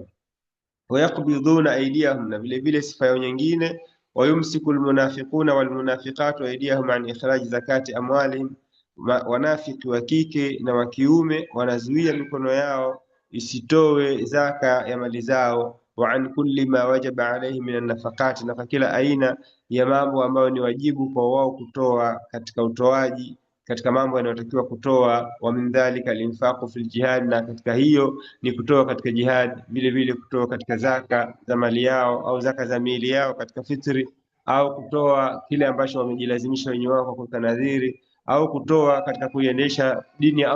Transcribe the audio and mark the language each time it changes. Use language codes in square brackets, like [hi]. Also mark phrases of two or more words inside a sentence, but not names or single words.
[ar] ويقبضون أيديهم, [sw] na vile vile sifa yao nyingine, [ar] ويمسك المنافقون والمنافقات أيديهم عن إخراج زكاة أموالهم, [sw] wanafiki wa kike na wa kiume wanazuia mikono yao isitowe zaka ya mali zao. [ar] وعن كل ما وجب عليه من النفقة, [sw] na kila aina ya mambo ambayo ni wajibu kwa wao kutoa katika utoaji, katika mambo yanayotakiwa kutoa. [ar] ومن ذلك الإنفاق في الجهاد, [sw] na katika hiyo ni kutoa katika jihad, vile vile kutoa katika zaka za mali yao au zaka za miili yao katika fitri, au kutoa kile ambacho wamejilazimisha wenyewe wao kwa kuweka nadhiri, au kutoa katika kuiendesha dini ya